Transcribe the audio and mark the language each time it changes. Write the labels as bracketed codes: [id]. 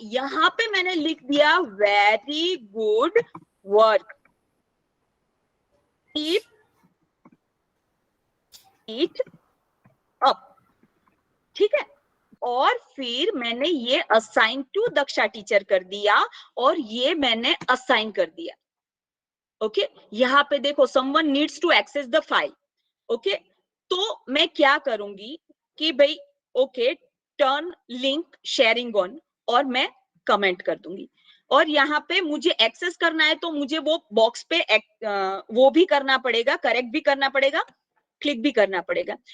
[hi] यहाँ पे मैंने लिख दिया [en] very good work, keep it up, [hi] ठीक है। और फिर मैंने ये असाइन टू दक्षा टीचर कर दिया और ये मैंने असाइन कर दिया। [en] okay, [hi] यहाँ पे देखो [en] someone needs to access the file। [hi] Okay, तो मैं क्या करूंगी कि भाई okay, [en] turn link sharing on, [hi] और मैं कमेंट कर दूंगी। और यहाँ पे मुझे एक्सेस करना है तो मुझे वो बॉक्स पे वो भी करना पड़ेगा, करेक्ट भी करना पड़ेगा, क्लिक भी करना पड़ेगा।